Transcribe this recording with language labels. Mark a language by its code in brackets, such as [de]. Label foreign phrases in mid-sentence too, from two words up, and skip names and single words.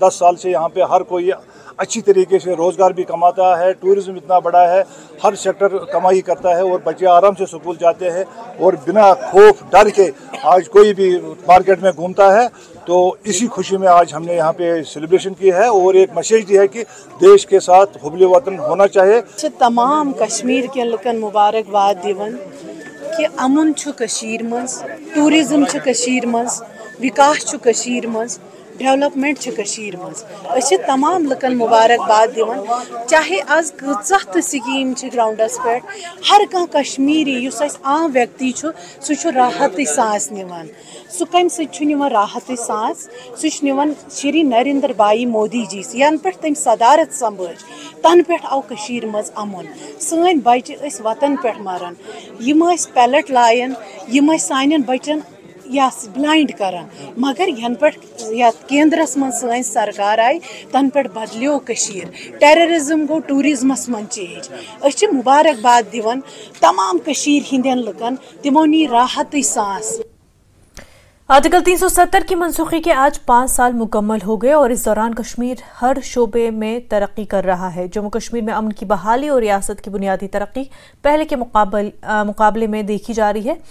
[hi] 10 साल से यहाँ पे हर कोई अच्छी तरीके से रोज़गार भी कमाता है, टूरिज़्म इतना बड़ा है, हर सेक्टर कमाई करता है और बच्चे आराम से स्कूल जाते हैं और बिना खौफ डर के आज कोई भी मार्केट में घूमता है। तो इसी खुशी में आज हमने यहाँ पे सेलिब्रेशन की है और एक मैसेज दी है कि देश के साथ हुब्बे वतन होना चाहिए। [ks] तमाम कश्मीर के लुकन मुबारकबाद दिवन कि अमन छु कशीर मज, टूरिज्म छु कशीर मज, विकास छु कशीर मज, डेवलपमेंट छु कशीर मज। अस तमाम लुकन मुबारकबाद दिवन, चाहे आज कचा तो स्कीम छु ग्राउंडस पे, हर कह कश्मीरी युस अस आम व्यक्ति छु सु छु राहत सांस निवान। सु कम सिवान राहत सांस, सह निवान श्री नरेंद्र भाई मोदी जी यन पे तम सदारत संभाल तन पे आव कशीर मज अमन। सन बच्चे वतन पे मरान, यम पैलेट लायन, यम सान बच्चन या ब्लाइंड करान, मगर यन पे केंद्रस मन सन सरकार आई तन पे बदलो कशीर, टेररिज्म गो टूरिज्मस मन चेंज। अस मुबारकबाद दिवन तमाम कशीर हिंदन लुकन, तिमो नी राहत सांस। [hi] आर्टिकल 370 की मनसूखी के आज 5 साल मुकम्मल हो गए और इस दौरान कश्मीर हर शोबे में तरक्की कर रहा है। जम्मू कश्मीर में अमन की बहाली और रियासत की बुनियादी तरक्की पहले के मुकाबले में देखी जा रही है।